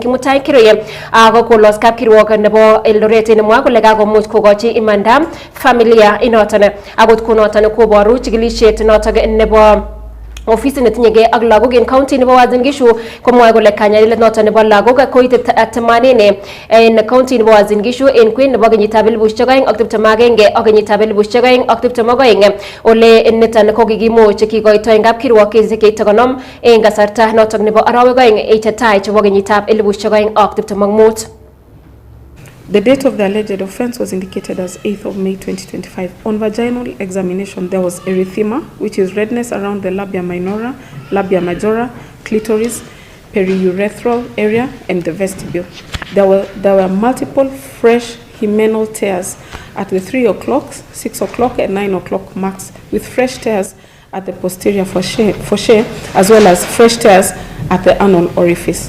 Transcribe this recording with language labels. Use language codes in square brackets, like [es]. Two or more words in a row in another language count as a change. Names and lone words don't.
[kln] Kimutai Kiroye ako kolos kapkirwok nebo Eldoret nemwa kole kakomuch kokochi imanda familia inoton akot kunoton koboru chikilisiet noton nebo ofisit netinyegei ak lagok en county nebo Uasin Gishu komwae kole kanyaindet noton nebo lagok koite 80 en county nebo Uasin Gishu en kwen nebo kenyitab 2021 ak kenyitab 2022 ole niton ko kikimuch kikoito en kapkirwok kesisiek 50 en kasarta noton nebo arawek 2 chetai chebo kenyitab 2025. [en] The date of the alleged offense was indicated as 8th of May 2025. On vaginal examination, there was erythema, which is redness around the labia minora, labia majora, clitoris, periurethral area, and the vestibule. There were multiple fresh hymenal tears at the 3 o'clock, 6 o'clock, and 9 o'clock marks, with fresh tears at the posterior fossa, as well as fresh tears at the anal orifice.